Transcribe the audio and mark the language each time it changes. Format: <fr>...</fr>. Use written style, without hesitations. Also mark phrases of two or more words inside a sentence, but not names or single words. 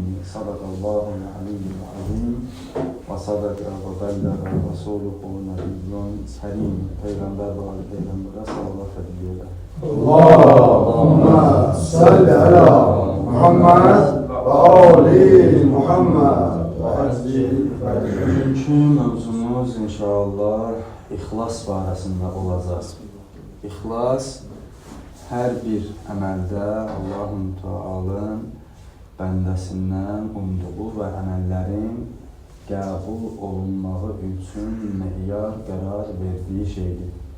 <ar>صدق الله العلي العظيم. وصدق وبلغ رسوله النبي الكريم.</ar> <tr>Peygamber ve ali peygambere salavat ediyorlar.</tr> <ar>اللهم صل على محمد وآل محمد وعجل.</ar> <az>Bugünkü mövzumuz inşallah ixlas barəsində olacaq. İxlas hər bir əməldə Allah-u Teala'nın bəndəsindən umduğu və əməllərin qəbul olunmağı üçün meyar qərar verdiyi şeydir.</az>